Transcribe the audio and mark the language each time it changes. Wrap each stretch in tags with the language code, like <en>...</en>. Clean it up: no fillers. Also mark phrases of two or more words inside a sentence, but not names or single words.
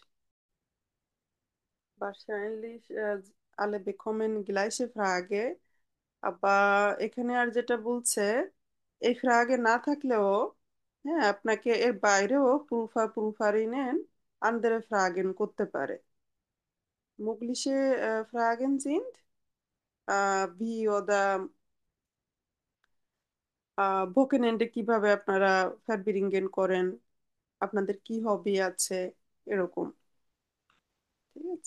<de>Wahrscheinlich alle bekommen gleiche Frage,</de> <bn>আবার এখানে আর যেটা বলছে, এই ফ্রাগে না থাকলেও, হ্যাঁ, আপনাকে এর বাইরেও</bn> <de>Prüferinnen andere Fragen</de> <bn>করতে পারে।</bn> <de>Mögliche Fragen sind, wie oder Wochenende</de> <bn>কিভাবে আপনারা ফ্যাটবিরিঙ্গেন করেন, আপনাদের কি হবি আছে, এরকম। ঠিক আছে?</bn>